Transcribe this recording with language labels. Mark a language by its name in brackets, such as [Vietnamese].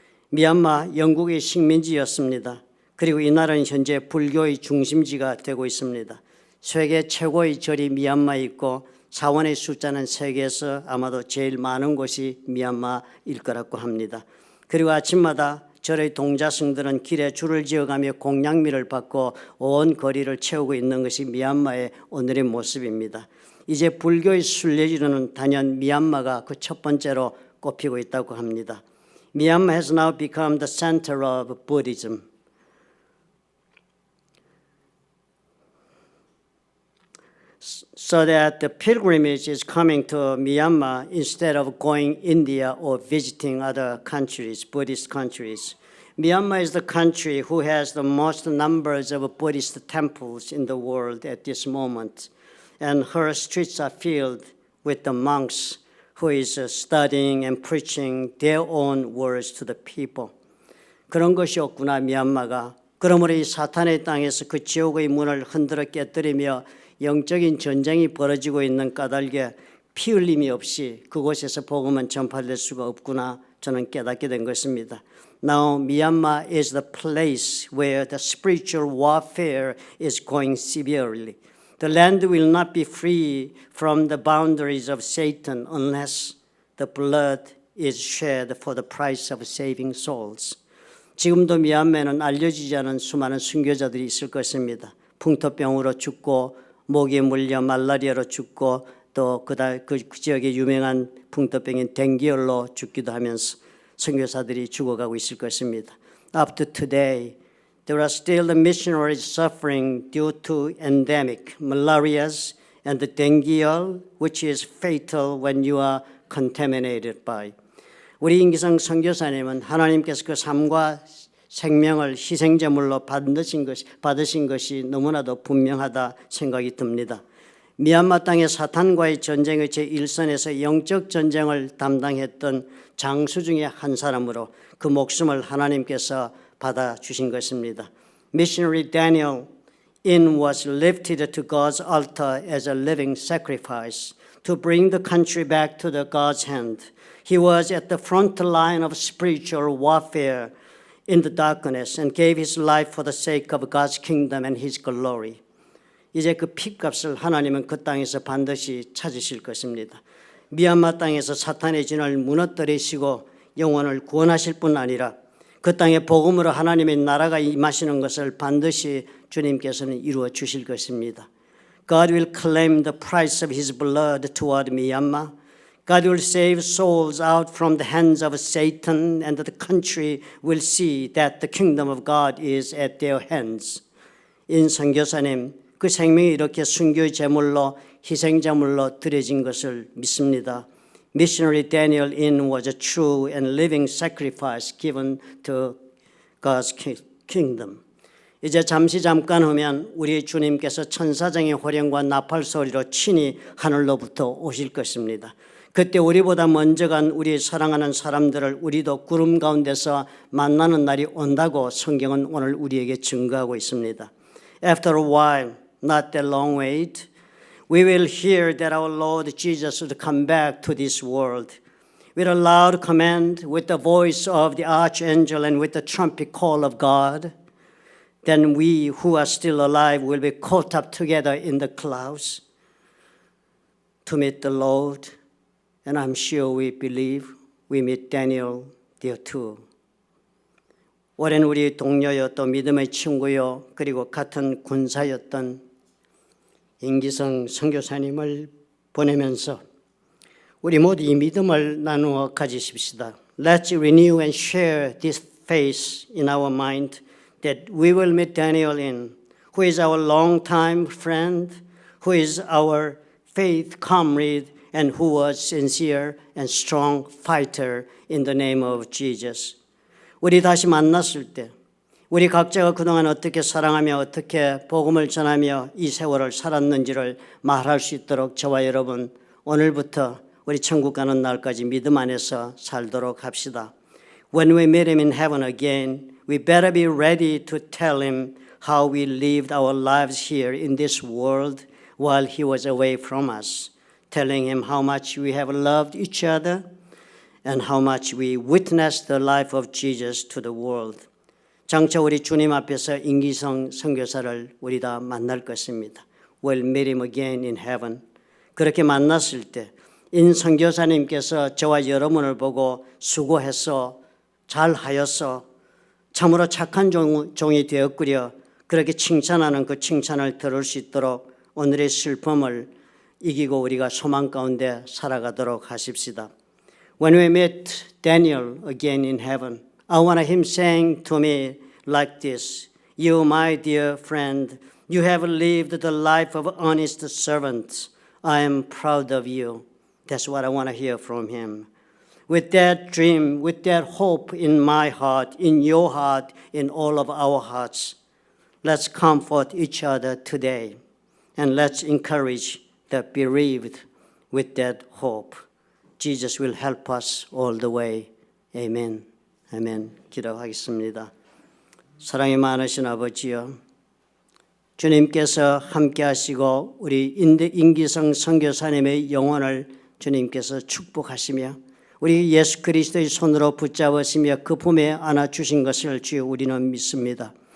[Korean] 미얀마 영국의 식민지였습니다. 그리고 이 나라는 현재 불교의 중심지가 되고 있습니다. 세계 최고의 절이 미얀마에 있고 사원의 숫자는 세계에서 아마도 제일 많은 곳이 미얀마일 거라고 합니다. 그리고 아침마다 절의 동자승들은 길에 줄을 지어가며 공양미를 받고 온 거리를 채우고 있는 것이 미얀마의 오늘의 모습입니다. 이제 불교의 순례지로는 단연 미얀마가 그 첫 번째로 꼽히고 있다고 합니다. [English] Myanmar has now become the center of Buddhism. So that the pilgrimage is coming to Myanmar instead of going India or visiting other countries, Buddhist countries. Myanmar is the country who has the most numbers of Buddhist temples in the world at this moment. And her streets are filled with the monks who is studying and preaching their own words to the people. [Korean] 그런 것이었구나 미얀마가. 그러므로 이 사탄의 땅에서 그 지옥의 문을 흔들어 깨뜨리며 영적인 전쟁이 벌어지고 있는 까닭에 피 흘림이 없이 그곳에서 복음은 전파될 수가 없구나 저는 깨닫게 된 것입니다. [English] Now Myanmar is the place where the spiritual warfare is going severely. The land will not be free from the boundaries of Satan unless the blood is shed for the price of saving souls. [Korean] 지금도 미얀마에는 알려지지 않은 수많은 순교자들이 있을 것입니다. 풍토병으로 죽고 모기에 물려 말라리아로 죽고 또 그 지역의 유명한 풍토병인 댕기열로 죽기도 하면서 선교사들이 죽어가고 있을 것입니다. [English] Up to today, there are still the missionaries suffering due to endemic malarias and the dengue, which is fatal when you are contaminated by. [Korean] 우리 임기성 선교사님은 하나님께서 그 삶과 생명을 희생제물로 받으신 것이 너무나도 분명하다 생각이 듭니다. 미얀마 땅의 사탄과의 전쟁의 제1선에서 영적 전쟁을 담당했던 장수 중에 한 사람으로 그 목숨을 하나님께서 받아주신 것입니다. [English] Missionary Daniel In was lifted to God's altar as a living sacrifice to bring the country back to the God's hand. He was at the front line of spiritual warfare in the darkness and gave his life for the sake of God's kingdom and his glory. [Korean] 이제 그 핏값을 하나님은 그 땅에서 반드시 찾으실 것입니다. 미얀마 땅에서 사탄의 진을 무너뜨리시고 영혼을 구원하실 뿐 아니라 그 땅에 복음으로 하나님의 나라가 임하시는 것을 반드시 주님께서는 이루어 주실 것입니다. [English] God will claim the price of his blood toward Myanmar. God will save souls out from the hands of Satan and the country will see that the kingdom of God is at their hands. [Korean] 인 선교사님, 그 생명이 이렇게 순교의 제물로 희생제물로 드려진 것을 믿습니다. [English] Missionary Daniel In was a true and living sacrifice given to God's kingdom. [Korean] 이제 잠깐 후면 우리 주님께서 천사장의 호령과 나팔 소리로 친히 하늘로부터 오실 것입니다. 그때 우리보다 먼저 간 우리 사랑하는 사람들을 우리도 구름 가운데서 만나는 날이 온다고 성경은 오늘 우리에게 증거하고 있습니다. [English] After a while, not that long wait, we will hear that our Lord Jesus would come back to this world. With a loud command, with the voice of the archangel and with the trumpet call of God, then we who are still alive will be caught up together in the clouds to meet the Lord. And I'm sure we believe we meet Daniel there too. [Korean] 오랜 우리 동료요 또 믿음의 친구요 그리고 같은 군사였던 임기성 선교사님을 보내면서 우리 모두 이 믿음을 나누어 가지십시다. [English] Let's renew and share this faith in our mind that we will meet Daniel in, who is our longtime friend, who is our faith comrade, and who was sincere and strong fighter in the name of Jesus. [Korean] 우리 다시 만났을 때 우리 각자가 그동안 어떻게 사랑하며 어떻게 복음을 전하며 이 세월을 살았는지를 말할 수 있도록 저와 여러분 오늘부터 우리 천국 가는 날까지 믿음 안에서 살도록 합시다. [English] When we meet him in heaven again, we better be ready to tell him how we lived our lives here in this world while he was away from us, telling him how much we have loved each other and how much we witnessed the life of Jesus to the world. [Korean] 장차 우리 주님 앞에서 임기성 선교사를 우리 다 만날 것입니다. [English] We'll meet him again in heaven. [Korean] 그렇게 만났을 때 인 선교사님께서 저와 여러분을 보고 수고했어, 잘하였어, 참으로 착한 종이 되었구려 그렇게 칭찬하는 그 칭찬을 들을 수 있도록 오늘의 슬픔을 이기고 우리가 소망 가운데 살아가도록 하십시다. [English] When we meet Daniel again in heaven, I want him saying to me like this, You, my dear friend, you have lived the life of honest servants. I am proud of you. That's what I want to hear from him. With that dream, with that hope in my heart, in your heart, in all of our hearts, let's comfort each other today and let's encourage the bereaved with that hope. Jesus will help us all the way. [Korean] Amen. 아멘. 기도하겠습니다. 사랑이 많으신 아버지여, 주님께서 함께 하시고 우리 임기성 선교사님의 영혼을 주님께서 축복하시며 우리 예수 그리스도의 손으로 붙잡으시며 그 품에 안아주신 것을 주여 우리는 믿습니다.